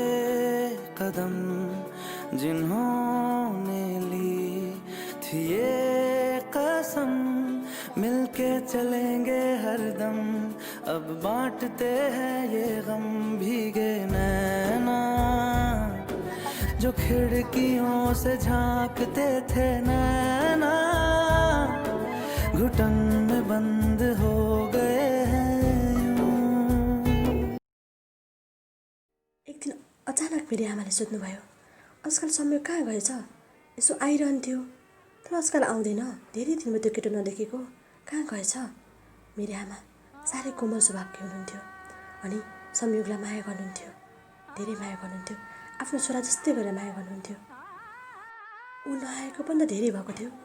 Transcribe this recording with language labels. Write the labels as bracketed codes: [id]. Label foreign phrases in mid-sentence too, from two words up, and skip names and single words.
[hi] कदम जिन्होंने ली थी ये कसम मिलके चलेंगे हरदम अब बांटते हैं ये गम भीगे नैना जो खिड़कियों से झांकते थे नैना घुटन में बंद हो गए हैं यूं। [ne] एक दिन अचानक मेरी आमाले सोध्नुभयो, आजकल समय कहाँ गएछ? यसो आइरहन्थ्यो, तर आजकल आउँदैन। धेरै दिनमा त्यो केटो नदेखेको, कहाँ गएछ? मेरी आमा साह्रै कोमल स्वभावकी हुनुहुन्थ्यो अनि संयोगलाई माया गर्नुहुन्थ्यो, धेरै माया गर्नुहुन्थ्यो। आफ्नो छोरा जस्तै गरेर माया गर्नुहुन्थ्यो। ऊ नआएको पनि त धेरै भएको थियो।